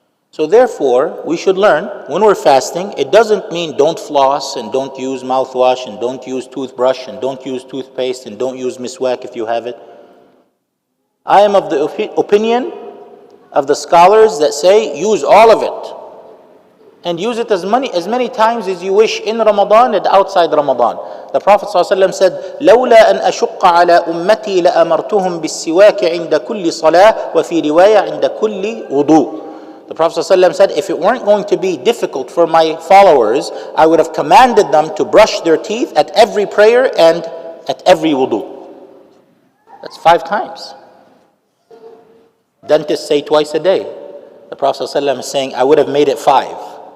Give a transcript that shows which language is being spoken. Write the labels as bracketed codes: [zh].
[en] So therefore, we should learn when we're fasting, it doesn't mean don't floss and don't use mouthwash and don't use toothbrush and don't use toothpaste and don't use miswak if you have it. I am of the opinion of the scholars that say use all of it. And use it as many times as you wish in Ramadan and outside Ramadan. The Prophet ﷺ said, [ar] لولا أن أشق على أمتي لأمرتهم بالسواك عند كل صلاة وفي رواية عند كل وضوء. [en] The Prophet ﷺ said, if it weren't going to be difficult for my followers, I would have commanded them to brush their teeth at every prayer and at every wudu. That's 5 times. Dentists say twice a day. The Prophet ﷺ is saying, I would have made it 5.